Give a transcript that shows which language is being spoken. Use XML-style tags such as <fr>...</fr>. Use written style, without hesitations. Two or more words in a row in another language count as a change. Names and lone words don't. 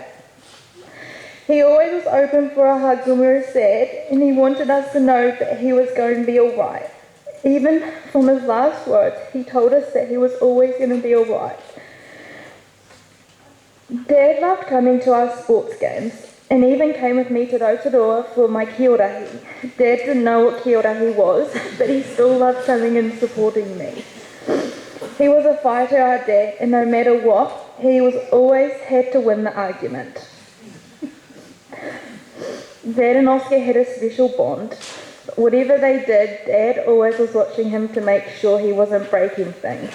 <en>He always was open for our hugs when we were sad, and he wanted us to know that he was going to be alright. Even from his last words, he told us that he was always going to be alright. Dad loved coming to our sports games, and even came with me to Rotorua for my</en> <mi>kia ora.</mi> <en>Dad didn't know what</en> <mi>kia ora</mi> <en>was, but he still loved coming and supporting me. He was a fighter, our dad, and no matter what, he was always had to win the argument. Dad and Oscar had a special bond. Whatever they did, Dad always was watching him to make sure he wasn't breaking things.</en>